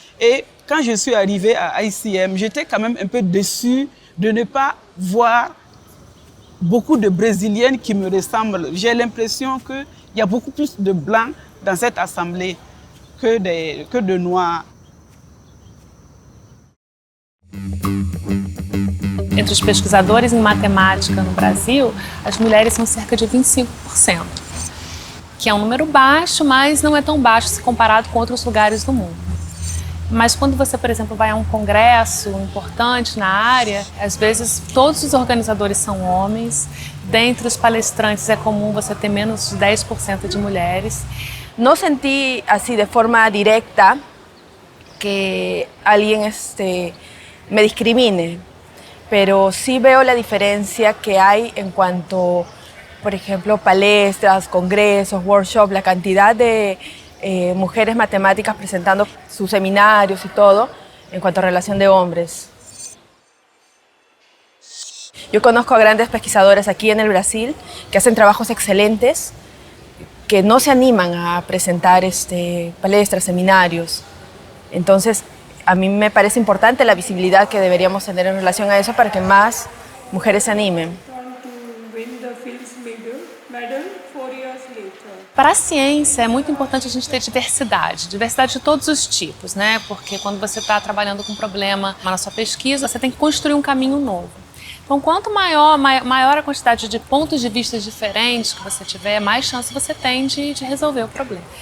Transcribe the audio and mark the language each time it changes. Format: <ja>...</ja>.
<fr>Et quand je suis arrivée à ICM, j'étais quand même un peu déçue de ne pas voir beaucoup de Brésiliennes qui me ressemblent. J'ai l'impression qu'il y a beaucoup plus de blancs dans cette assemblée que de noirs.</fr> <pt>Entre os pesquisadores em matemática no Brasil, as mulheres são cerca de 25%, que é um número baixo, mas não é tão baixo se comparado com outros lugares do mundo. Mas quando você, por exemplo, vai a um congresso importante na área, às vezes todos os organizadores são homens, dentre os palestrantes é comum você ter menos de 10% de mulheres.</pt> <es>No sentí así de forma directa que alguien me discrimine, pero sí veo la diferencia que hay en cuanto, por ejemplo, palestras, congresos, workshops, la cantidad de mujeres matemáticas presentando sus seminarios y todo en cuanto a relación de hombres. Yo conozco a grandes pesquisadores aquí en el Brasil que hacen trabajos excelentes, que no se animan a presentar palestras, seminarios. Entonces, a mí me parece importante la visibilidad que deberíamos tener en relación a eso para que más mujeres se animen.</es> <pt>Para a ciência é muito importante a gente ter diversidade de todos os tipos, né? Porque quando você está trabalhando com um problema na sua pesquisa, você tem que construir um caminho novo. Então, quanto maior a quantidade de pontos de vista diferentes que você tiver, mais chance você tem de resolver o problema.</pt>